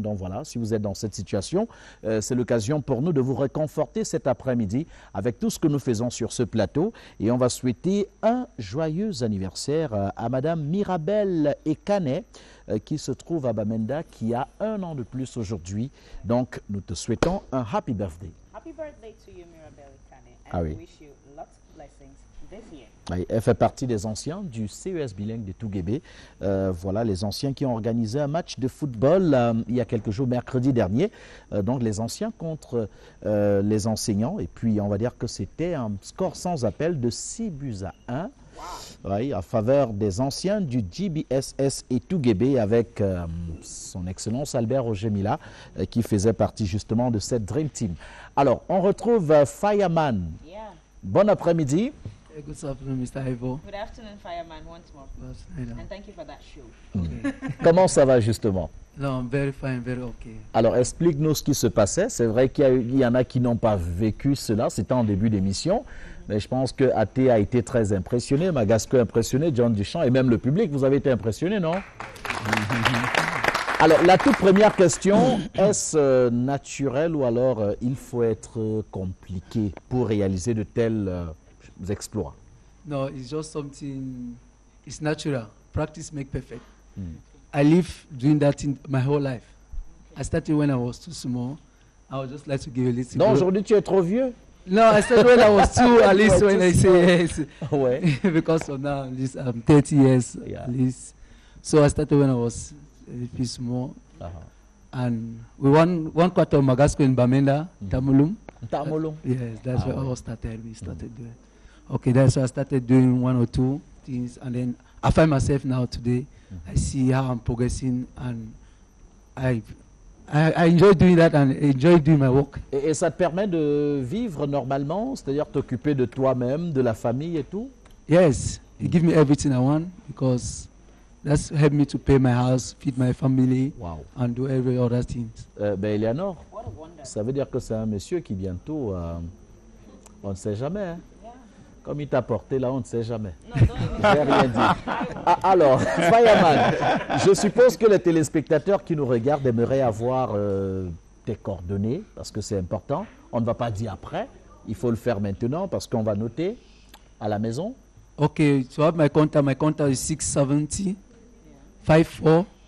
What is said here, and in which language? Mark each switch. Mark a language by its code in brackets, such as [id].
[fr] Donc voilà, si vous êtes dans cette situation, c'est l'occasion pour nous de vous réconforter cet après-midi avec tout ce que nous faisons sur ce plateau. Et on va souhaiter un joyeux anniversaire à Madame Mirabelle Ekanet, qui se trouve à Bamenda, qui a 1 an de plus aujourd'hui. Donc, nous te souhaitons un [en] happy birthday. Happy birthday to you, Mirabelle Ekanet. And [fr] Ah oui. [en] we wish you lots of blessings this year. [fr] Oui, elle fait partie des anciens du CES bilingue de Touguébé. Voilà, les anciens qui ont organisé un match de football il y a quelques jours, mercredi dernier. Donc, les anciens contre les enseignants. Et puis, on va dire que c'était un score sans appel de 6-1. Oui, en faveur des anciens du GBSS et Touguébé avec son excellence Albert Ojemila qui faisait partie justement de cette Dream Team. Alors, on retrouve Fireman. [en] Yeah. [fr] Bon après-midi. [en] Good afternoon, Mr. Ivo. Good afternoon, Fireman, once more. And thank you for that show. [fr] Comment ça va justement? [en] No, I'm very fine, very okay. [fr] Alors, explique-nous ce qui se passait. C'est vrai qu'il y en a qui n'ont pas vécu cela. C'était en début d'émission. Mais je pense que AT a été très impressionné, Magasco impressionné, John Duchamp et même le public. Vous avez été impressionné, non? Alors, la toute première question, est-ce naturel ou alors il faut être compliqué pour réaliser de tels exploits? [en] No, it's just something, it's natural. Practice makes perfect. I live doing that in my whole life. I started when I was too small. I would just like to give a little... [fr] Non, aujourd'hui tu es trop vieux. [en] No, I said when I was two, at least when I say yes. [fr] Ouais. [en] Because of now, at least I'm 30 years, at least. So I started when I was a little small. And we won 1 quarter of Magasco in Bamenda, Tamulum. Tamulum? Yes, that's where all started. We started doing. Okay, that's why I started doing 1 or 2 things. And then I find myself now today. I see how I'm progressing and I enjoy doing that and enjoy doing my work. [fr] Et ça te permet de vivre normalement, c'est-à-dire t'occuper de toi-même, de la famille et tout? [en] Yes, it gives me everything I want because that's helped me to pay my house, feed my family, and do every other things. [fr] Eleonore, ça veut dire que c'est un monsieur qui bientôt, on ne sait jamais, hein? Comme il t'a porté là, on ne sait jamais. Je n'ai rien dit. Alors, Fireman, je suppose que les téléspectateurs qui nous regardent aimeraient avoir tes coordonnées, parce que c'est important. On ne va pas dire après, il faut le faire maintenant, parce qu'on va noter à la maison. [en] Okay, to have my contact is 670 54